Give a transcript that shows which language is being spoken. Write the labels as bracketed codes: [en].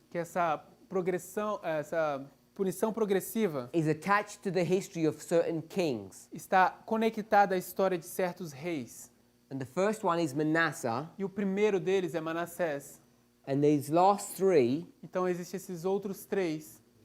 [pt] que essa progressão, essa punição progressiva [en] is attached to the history of certain kings. [pt] está conectada à história de certos reis. [en] And the first one is Manasseh, [pt] E o primeiro deles é Manassés. [en] and these last 3 [pt] Então existem esses outros 3.